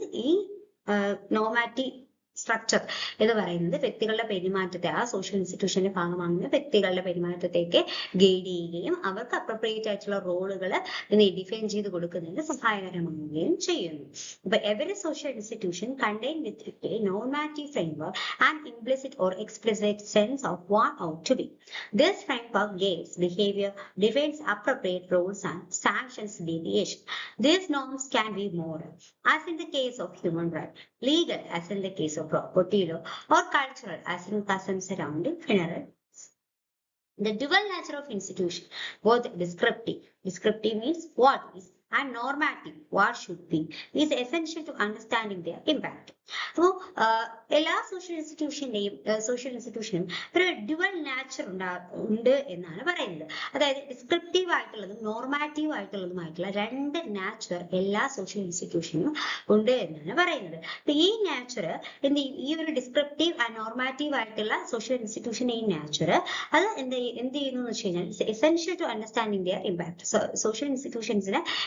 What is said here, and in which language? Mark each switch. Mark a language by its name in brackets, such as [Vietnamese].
[Malayalam] ഈ normative structure എന്ന് പറയുന്നത് വ്യക്തികളുടെ പെരുമാറ്റത്തെ, ആ സോഷ്യൽ ഇൻസ്റ്റിറ്റ്യൂഷന്റെ ഭാഗമാകുന്ന വ്യക്തികളുടെ പെരുമാറ്റത്തേക്ക് ഗൈഡ് ചെയ്യുകയും അവർക്ക് അപ്രോപ്രിയേറ്റ് ആയിട്ടുള്ള റോളുകൾ ഡിഫൈൻ ചെയ്ത് കൊടുക്കുന്നതിന് സഹായകരമാവുകയും ചെയ്യുന്നു. [English] അപ്പൊ every social institution contain with a normative framework and implicit or explicit sense of what ought to be. This framework guides behaviour, defines appropriate roles and sanctions deviation. These norms can be moral, as in the case of human rights, legal, as in the case of property law, or cultural, as in customs surrounding funeral. The dual nature of institution, both descriptive means what is, and normative, what should be, is essential to understanding their impact. [Malayalam] അപ്പോൾ എല്ലാ social ഇൻസ്റ്റിറ്റ്യൂഷനും ഒരു dual nature ഉണ്ട് എന്നാണ് പറയുന്നത്. അതായത് descriptive ആയിട്ടുള്ളതും normative ആയിട്ടുള്ളതുമായിട്ടുള്ള രണ്ട് nature എല്ലാ സോഷ്യൽ ഇൻസ്റ്റിറ്റ്യൂഷനും ഉണ്ട് എന്നാണ് പറയുന്നത്. അപ്പൊ ഈ നാച്ചർ ഈ ഒരു ഡിസ്ക്രിപ്റ്റീവ് ആൻഡ് നോർമാറ്റീവ് ആയിട്ടുള്ള സോഷ്യൽ ഇൻസ്റ്റിറ്റ്യൂഷൻ, ഈ നാച്ചർ അത് എന്ത് ചെയ്യുന്നു എന്ന് വെച്ച് കഴിഞ്ഞാൽ [English] Essential to understanding their impact. [Malayalam] Social ഇൻസ്റ്റിറ്റ്യൂഷൻസിന്